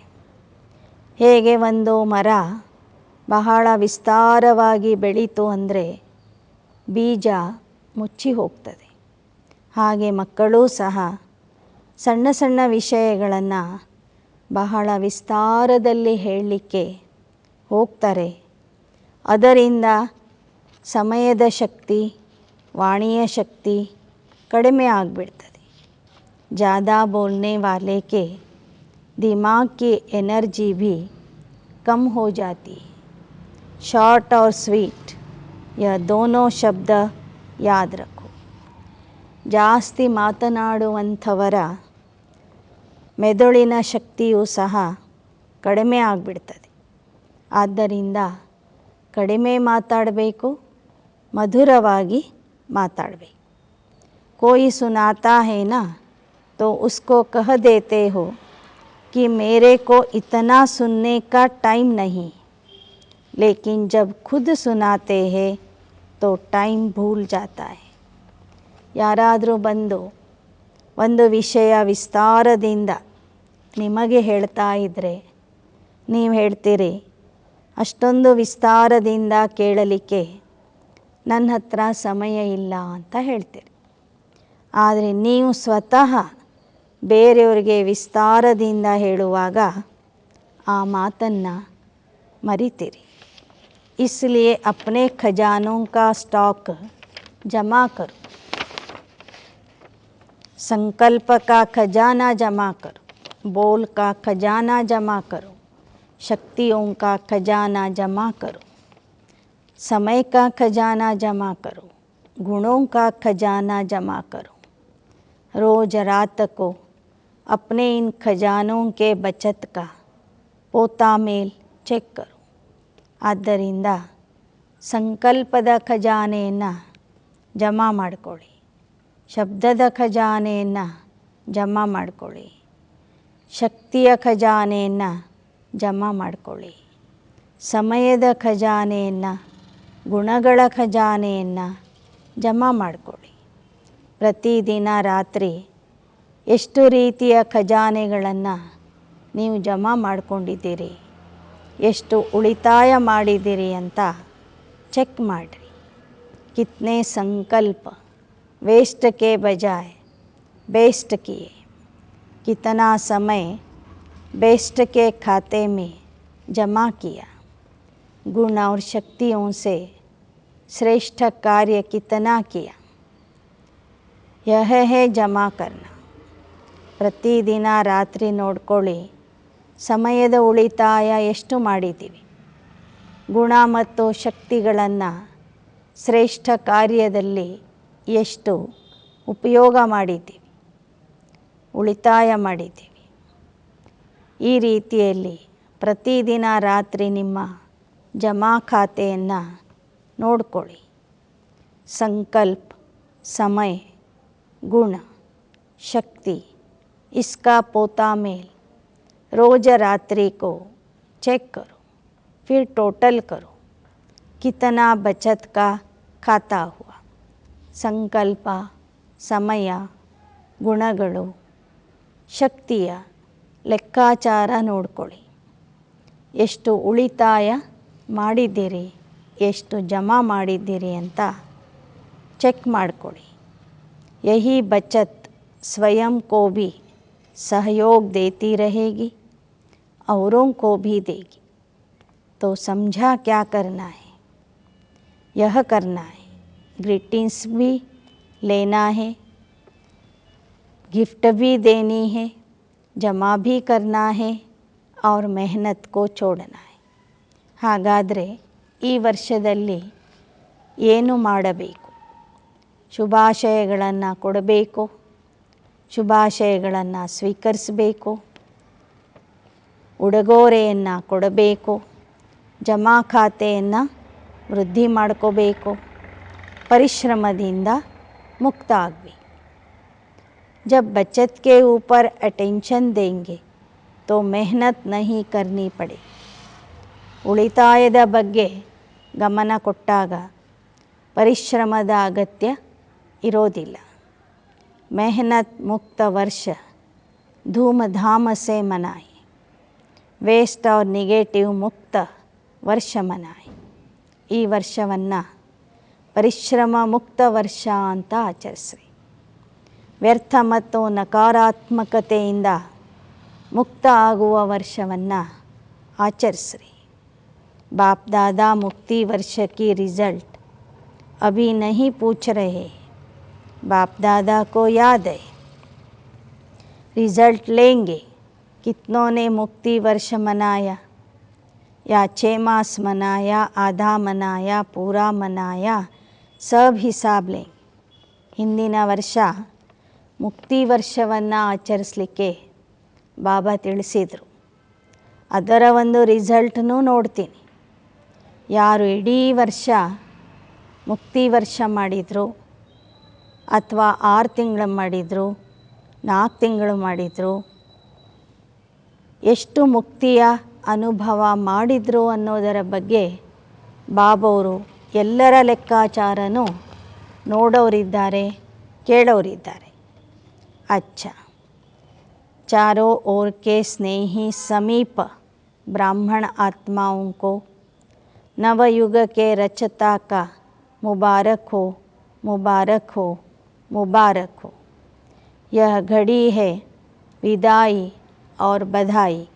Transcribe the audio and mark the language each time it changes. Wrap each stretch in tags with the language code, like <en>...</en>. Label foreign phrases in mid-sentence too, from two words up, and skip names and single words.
<kn>ಹೇಗೆ ಒಂದು ಮರ ಬಹಳ ವಿಸ್ತಾರವಾಗಿ ಬೆಳೀತು ಅಂದರೆ ಬೀಜ ಮುಚ್ಚಿ ಹೋಗ್ತದೆ, ಹಾಗೆ ಮಕ್ಕಳೂ ಸಹ ಸಣ್ಣ ಸಣ್ಣ ವಿಷಯಗಳನ್ನು ಬಹಳ ವಿಸ್ತಾರದಲ್ಲಿ ಹೇಳಲಿಕ್ಕೆ ಹೋಗ್ತಾರೆ. ಅದರಿಂದ ಸಮಯದ ಶಕ್ತಿ, ವಾಣಿಯ ಶಕ್ತಿ ಕಡಿಮೆ ಆಗಿಬಿಡ್ತದೆ.</kn> <hi>ज़्यादा बोलने वाले के दिमाग की एनर्जी भी कम हो जाती है. शॉर्ट और स्वीट यह दोनों शब्द याद रखो.</hi> <kn>ಜಾಸ್ತಿ ಮಾತನಾಡುವಂಥವರ ಮೆದುಳಿನ ಶಕ್ತಿಯೂ ಸಹ ಕಡಿಮೆ ಆಗಿಬಿಡ್ತದೆ. ಆದ್ದರಿಂದ ಕಡಿಮೆ ಮಾತಾಡಬೇಕು, ಮಧುರವಾಗಿ ಮಾತಾಡಬೇಕು.</kn> <hi>कोई सुनाता है ना तो उसको कह देते हो कि मेरे को इतना सुनने का टाइम नहीं, लेकिन जब खुद सुनाते हैं तो टाइम भूल जाता है.</hi> <kn>ಯಾರಾದರೂ ಬಂದು ಒಂದು ವಿಷಯ ವಿಸ್ತಾರದಿಂದ ನಿಮಗೆ ಹೇಳ್ತಾ ಇದ್ದರೆ ನೀವು ಹೇಳ್ತೀರಿ, ಅಷ್ಟೊಂದು ವಿಸ್ತಾರದಿಂದ ಕೇಳಲಿಕ್ಕೆ ನನ್ನ ಹತ್ರ ಸಮಯ ಇಲ್ಲ ಅಂತ ಹೇಳ್ತೀರಿ. ಆದರೆ ನೀವು ಸ್ವತಃ ಬೇರೆಯವರಿಗೆ ವಿಸ್ತಾರದಿಂದ ಹೇಳುವಾಗ ಆ ಮಾತನ್ನು ಮರಿತೀರಿ.</kn> <hi>इसलिए अपने खजानों का स्टॉक जमा करो. संकल्प का खजाना जमा करो, बोल का खजाना जमा करो, शक्तियों का खजाना जमा करो, समय का खजाना जमा करो, गुणों का खजाना जमा करो. रोज़ रात को अपने इन खजानों के बचत का पोता मेल ಚೆಕ್ करो.</hi> <kn>ಆದ್ದರಿಂದ ಸಂಕಲ್ಪದ ಖಜಾನೆಯನ್ನು ಜಮಾ ಮಾಡಿಕೊಳ್ಳಿ, ಶಬ್ದದ ಖಜಾನೆಯನ್ನು ಜಮಾ ಮಾಡಿಕೊಳ್ಳಿ, ಶಕ್ತಿಯ ಖಜಾನೆಯನ್ನು ಜಮಾ ಮಾಡಿಕೊಳ್ಳಿ, ಸಮಯದ ಖಜಾನೆಯನ್ನು, ಗುಣಗಳ ಖಜಾನೆಯನ್ನು ಜಮಾ ಮಾಡಿಕೊಳ್ಳಿ. ಪ್ರತಿದಿನ ರಾತ್ರಿ ಎಷ್ಟು ರೀತಿಯ ಖಜಾನೆಗಳನ್ನು ನೀವು ಜಮಾ ಮಾಡಿಕೊಂಡಿದ್ದೀರಿ, ಎಷ್ಟು ಉಳಿತಾಯ ಮಾಡಿದ್ದೀರಿ ಅಂತ ಚೆಕ್ ಮಾಡಿರಿ.</kn> <hi>कितने संकल्प वेस्ट के बजाय बेस्ट किए, कितना समय बेस्ट के खाते में जमा किया, गुण और शक्तियों से श्रेष्ठ कार्य कितना किया, यह है जमा करना.</hi> <kn>ಪ್ರತಿದಿನ ರಾತ್ರಿ ನೋಡ್ಕೊಳ್ಳಿ, ಸಮಯದ ಉಳಿತಾಯ ಎಷ್ಟು ಮಾಡಿದ್ದೀವಿ, ಗುಣ ಮತ್ತು ಶಕ್ತಿಗಳನ್ನು ಶ್ರೇಷ್ಠ ಕಾರ್ಯದಲ್ಲಿ ಎಷ್ಟು ಉಪಯೋಗ ಮಾಡಿದ್ದೀವಿ, ಉಳಿತಾಯ ಮಾಡಿದ್ದೀವಿ. ಈ ರೀತಿಯಲ್ಲಿ ಪ್ರತಿದಿನ ರಾತ್ರಿ ನಿಮ್ಮ ಜಮಾ ಖಾತೆಯನ್ನು ನೋಡ್ಕೊಳ್ಳಿ.</kn> <hi>संकल्प, समय, गुण, शक्ति, इसका पोता मेल रोज़ रात्रि को चेक करो. फिर टोटल करो कितना बचत का खाता हुआ.</hi> <kn>ಸಂಕಲ್ಪ, ಸಮಯ, ಗುಣಗಳು, ಶಕ್ತಿಯ ಲೆಕ್ಕಾಚಾರ ನೋಡ್ಕೊಳ್ಳಿ. ಎಷ್ಟು ಉಳಿತಾಯ ಮಾಡಿದ್ದೀರಿ, ಎಷ್ಟು ಜಮಾ ಮಾಡಿದ್ದೀರಿ ಅಂತ ಚೆಕ್ ಮಾಡ್ಕೊಳ್ಳಿ.</kn> <hi>यही बचत स्वयं को भी सहयोग देती रहेगी, औरों को भी देगी. तो समझा क्या करना है, यह करना है. ग्रीटिंग्स भी लेना है, गिफ्ट भी देनी है, जमा भी करना है और मेहनत को छोड़ना है.</hi> <kn>ಹಾಗಾದರೆ ಈ ವರ್ಷದಲ್ಲಿ ಏನು ಮಾಡಬೇಕು? ಶುಭಾಶಯಗಳನ್ನು ಕೊಡಬೇಕು, ಶುಭಾಶಯಗಳನ್ನು ಸ್ವೀಕರಿಸಬೇಕು, ಉಡುಗೊರೆಯನ್ನು ಕೊಡಬೇಕು, ಜಮಾ ಖಾತೆಯನ್ನು ವೃದ್ಧಿ ಮಾಡ್ಕೋಬೇಕು, ಪರಿಶ್ರಮದಿಂದ ಮುಕ್ತ ಆಗಬೇಕು.</kn> <hi>जब बचत के ऊपर अटेंशन देंगे तो मेहनत नहीं करनी पड़े.</hi> <kn>ಉಳಿತಾಯದ ಬಗ್ಗೆ ಗಮನ ಕೊಟ್ಟಾಗ ಪರಿಶ್ರಮದ ಅಗತ್ಯ ಇರೋದಿಲ್ಲ.</kn> <hi>मेहनत मुक्त वर्ष धूमधाम से मनाएं. वेस्ट और नेगेटिव मुक्त वर्ष मनाएं.</hi> <kn>ಈ ವರ್ಷವನ್ನು ಪರಿಶ್ರಮ ಮುಕ್ತ ವರ್ಷ ಅಂತ ಆಚರಿಸ್ರಿ. ವ್ಯರ್ಥ ಮತ್ತು ನಕಾರಾತ್ಮಕತೆಯಿಂದ ಮುಕ್ತ ಆಗುವ ವರ್ಷವನ್ನು ಆಚರಿಸ್ರಿ.</kn> <hi>बाप दादा मुक्ति वर्ष की रिज़ल्ट अभी नहीं पूछ रहे. बाप दादा को याद है, रिज़ल्ट लेंगे कितनों ने मुक्ति वर्ष मनाया, या 6 मास मनाया, आधा मनाया, पूरा मनाया, सब हिसाब लेंगे.</hi> <kn>ಹಿಂದಿನ ವರ್ಷ ಮುಕ್ತಿ ವರ್ಷವನ್ನು ಆಚರಿಸಲಿಕ್ಕೆ ಬಾಬಾ ತಿಳಿಸಿದರು. ಅದರ ಒಂದು ರಿಸಲ್ಟನ್ನು ನೋಡ್ತೀನಿ. ಯಾರು ಇಡೀ ವರ್ಷ ಮುಕ್ತಿ ವರ್ಷ ಮಾಡಿದರು ಅಥವಾ 6 ತಿಂಗಳು ಮಾಡಿದರು, 4 ತಿಂಗಳು ಮಾಡಿದರು, ಎಷ್ಟು ಮುಕ್ತಿಯ ಅನುಭವ ಮಾಡಿದರು ಅನ್ನೋದರ ಬಗ್ಗೆ ಬಾಬವರು ಎಲ್ಲರ ಲೆಕ್ಕಾಚಾರನೂ ನೋಡೋರಿದ್ದಾರೆ, ಕೇಳೋರಿದ್ದಾರೆ.</kn> <hi>अच्छा, चारों ओर के स्नेही समीप ब्राह्मण आत्माओं को नवयुग के रचता का मुबारक हो, मुबारक हो, मुबारक हो. यह घड़ी है विदाई और बधाई की.</hi>